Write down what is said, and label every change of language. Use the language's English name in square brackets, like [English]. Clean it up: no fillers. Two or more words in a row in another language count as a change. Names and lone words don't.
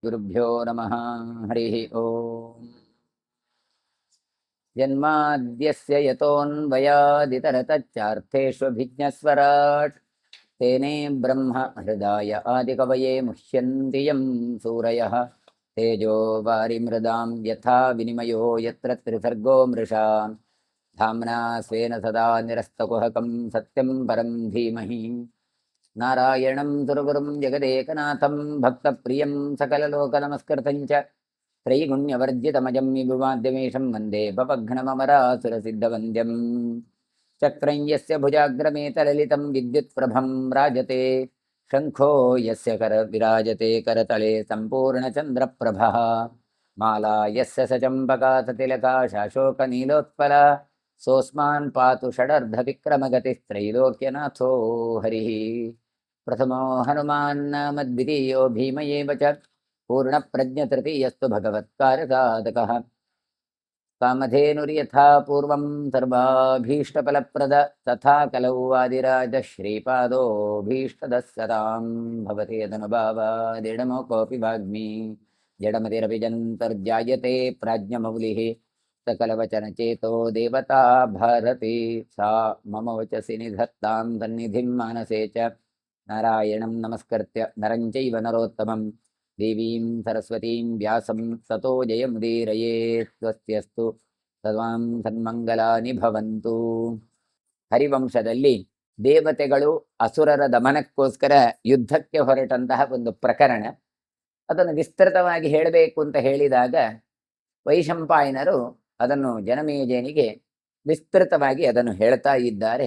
[Sanskrit] ಗುರುಭ್ಯೋ ನಮಃ. ಹರಿ ಓಂ. ಜನ್ಮಾದ್ಯಸ್ಯ ಯತೋನ್ವಯಾದಿತರತಶ್ಚಾರ್ಥೇಷ್ವಭಿಜ್ಞಸ್ವರಾಟ್ ತೇನೇ ಬ್ರಹ್ಮ ಹೃದಯ ಆದಿಕವಯೇ ಮುಹ್ಯಂತಿ ಯಂ ಸೂರಯಃ ತೇಜೋ ವಾರಿಮೃದಾಂ ಯಥಾ ವಿನಿಮಯೋ ಯತ್ರ ತ್ರಿಸರ್ಗೋ ಮೃಷಾ ಧಾಮ್ನಾ ಸ್ವೇನ ಸದಾ ನಿರಸ್ತಕುಹಕಂ ಸತ್ಯಂ ಪರಂ ಧೀಮಹಿ. ನಾರಾಯಣಂ ಸುರಗುರುಂ ಜಗದೇಕನಾಥಂ ಭಕ್ತಪ್ರಿಯಂ ಸಕಲಲೋಕನಮಸ್ಕೃತಂ ಚ ತ್ರೈಗುಣ್ಯವರ್ಜಿತಮಜಂ ವಿಭುಮಾದ್ಯಮೇಶಂ ವಂದೇ ಪಪಘ್ನಮಮರಾಸುರಸಿದ್ಧವಂದ್ಯಂ. ಚಕ್ರಂ ಯಸ್ಯ ಭುಜಾಗ್ರಮೇತಲಲಿತಂ ವಿದ್ಯುತ್ಪ್ರಭಂ ರಾಜತೆ ಶಂಖೋ ಯಸ್ಯ ವಿರಾಜತೆ ಕರತಳೆ ಸಂಪೂರ್ಣಚಂದ್ರಪ್ರಭಃ. ಮಾಲಾ ಯಸ್ಯ ಸಚಂಪಕಾ ಸತಿಲಕಾ ಶಾಶೋಕನೀಲೋತ್ಪಲ ಸೋಸ್ಮಾನ್ ಪಾತು ಷಡರ್ಧವಿಕ್ರಮಗತಿಸ್ತ್ರೈಲೋಕ್ಯನಾಥೋ ಹರಿಃ. ಪ್ರಥಮೋ ಹನುಮಾನ್ ಮದ್ವಿತೀಯೋ ಭೀಮಯೇವ ಚ ಪೂರ್ಣಪ್ರಜ್ಞತೃತೀಯಸ್ತು ಭಗವತ್ಕಾರ್ಯಸಾಧಕಃ. ಕಾಮಧೇನುರ್ಯಥಾ ಪೂರ್ವಂ ಸರ್ವಾಭೀಷ್ಟಫಲಪ್ರದ ತಥಾ ಕಲೌ ವಾದಿರಾಜ ಶ್ರೀಪಾದೋಭೀಷ್ಟದಃ ಸದಾಂ ಭವತಿ ಯದನುಭಾವಾದಿಡಮೋ ಕೋಪಿ ವಾಗ್ಮಿ ಜಡಮತಿರಪಿ ಜಂತರ್ಜಾಯತೆ ಪ್ರಾಜ್ಞಮೌಲಿಃ ಸಕಲವಚನಚೇತೋ ದೇವತಾ ಭಾರತಿ ಸಾ ಮಮ ವಚಸಿ ನಿಧತ್ತಾಂ ಸನ್ನಿಧಿಂ ಮಾನಸೇ ಚ. ನಾರಾಯಣಂ ನಮಸ್ಕೃತ್ಯ ನರಂ ಚೈವ ನರೋತ್ತಮಂ ದೇವೀಂ ಸರಸ್ವತೀಂ ವ್ಯಾಸಂ ತತೋ ಜಯಮುದೀರಯೇತ್. ಸ್ವಸ್ತ್ಯಸ್ತು ಸರ್ವಾಂ ಸನ್ಮಂಗಲಾನಿ ಭವಂತು. [Kannada] ಹರಿವಂಶದಲ್ಲಿ ದೇವತೆಗಳು ಅಸುರರ ದಮನಕ್ಕೋಸ್ಕರ ಯುದ್ಧಕ್ಕೆ ಹೊರಟಂತಹ ಒಂದು ಪ್ರಕರಣ. ಅದನ್ನು ವಿಸ್ತೃತವಾಗಿ ಹೇಳಬೇಕು ಅಂತ ಹೇಳಿದಾಗ ವೈಶಂಪಾಯನರು ಅದನ್ನು ಜನಮೇಜಯನಿಗೆ ವಿಸ್ತೃತವಾಗಿ ಅದನ್ನು ಹೇಳ್ತಾ ಇದ್ದಾರೆ.